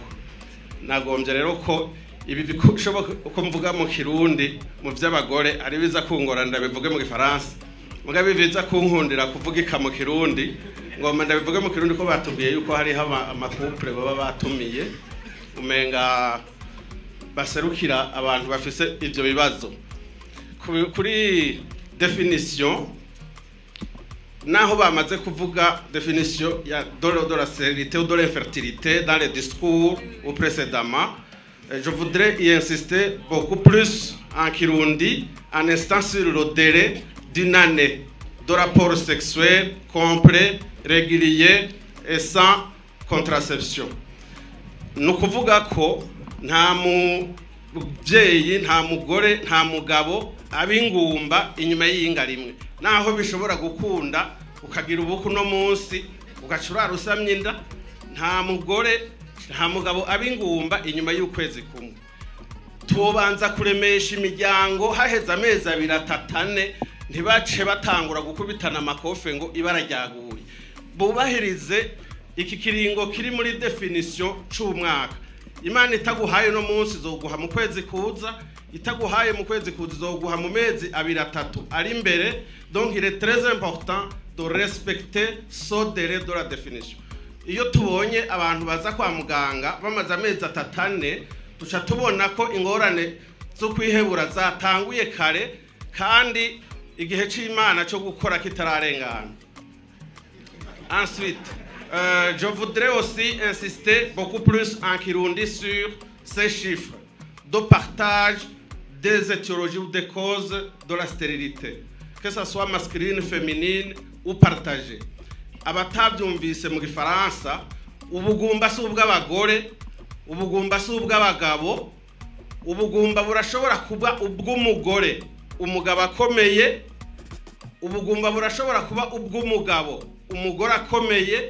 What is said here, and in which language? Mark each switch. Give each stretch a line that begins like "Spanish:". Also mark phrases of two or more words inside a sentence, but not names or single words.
Rundi: Nagombye rero ko ibi bishoboka uko mvuga mu Kirundi mu vy'abagore ari biza kungora ndabivuge mu Gifaransa, mugabe biza kunkundira kuvuga mu Kirundi ngoma ndabivuge mu Kirundi ko batubwiye yuko hari amakupure baba batumiye umenga baserukira abantu bafise ivyo bibazo. Kuri definition naho bamaze kuvuga définition ya
French: de la stérilité ou de l'infertilité dans les discours ou précédemment, je voudrais y insister beaucoup plus en Kirundi en insistant sur le délai d'une année de rapport sexuel complet, régulier et sans contraception.
Rundi: Ni ukuvuga ko nta mubyeyi nta mugore nta mugabo abingumba inyuma y'iyinga rimwe, naho bishobora gukunda ukagira ubuku no munsi ugacurara usamye inda, nta mugore nta mugabo abingumba inyuma y'ukwezi kumwe. Tubanza kuremesha imiryango haheze amezi 2-3 ntibace batangura gukubitana amakofe ngo ibara ryaguye. Bubahirize iki kiringo kiri muri definition c'umwaka. Imana itaguhaye no munsi zoguha mu kwezi kuza, itaguhaye mu kwezi kuza zoguha mu mezi 2-3 ari imbere.
French: Donc il est très important de respecter ce délai de la définition.
Rundi: Iyo tubonye abantu baza kwa muganga bamaze amezi 3-4 tuca tubona ko ingorane zo kwihebura zatanguye kare kandi igihe c'Imana cyo gukora kitararengana.
French: Ensuite, je voudrais aussi insister beaucoup plus en Kirundi sur ces chiffres de partage des étiologies ou des causes de la stérilité, que ce soit masculine, féminine ou partagée.
Rundi: Abatabyumvise mu Gifaransa, ubugumba si ubw'abagore, ubugumba si ubw'abagabo, ubugumba burashobora kuba ubw'umugore, umugabo akomeye, ubugumba burashobora kuba ubw'umugabo, umugore akomeye.